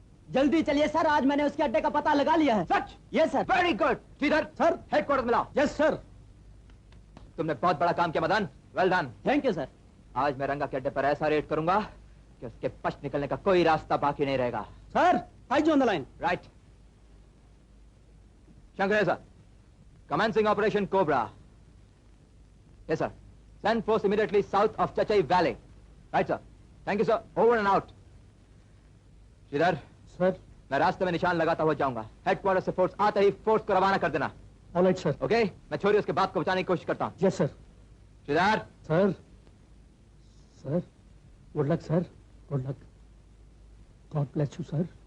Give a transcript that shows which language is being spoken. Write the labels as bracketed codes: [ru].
[hi] जल्दी चलिए सर, आज मैंने उसके अड्डे का पता लगा लिया है। सच? ये sir. [en] Very good. Shridhar, [hi] sir, headquarter में लाओ। [en] Yes sir. [hi] तुमने बहुत बड़ा काम किया Madan, [en] Well done. Thank you sir. [hi] आज मैं रंगा के अड्डे पर ऐसा रेड करूंगा कि उसके पश्च निकलने का कोई रास्ता बाकी नहीं रहेगा। [en] Sir, I on the line. Right. Shankar, commencing operation Cobra. Yes, sir. Send force immediately south of Chachai Valley. Right, sir. Thank you, sir. Over and out. Shridhar, [hi] sir, मैं रास्ते में निशान लगाता हुआ जाऊंगा। हेडक्वार्टर से फोर्स आते ही फोर्स को रवाना कर देना। [en] Alright sir. Okay? [hi] मैं छोरी उसके बाप को बचाने की कोशिश करता हूँ। [en] Yes sir. [hi] Shridhar. [en] Sir, sir, good luck sir, good luck. God bless you sir.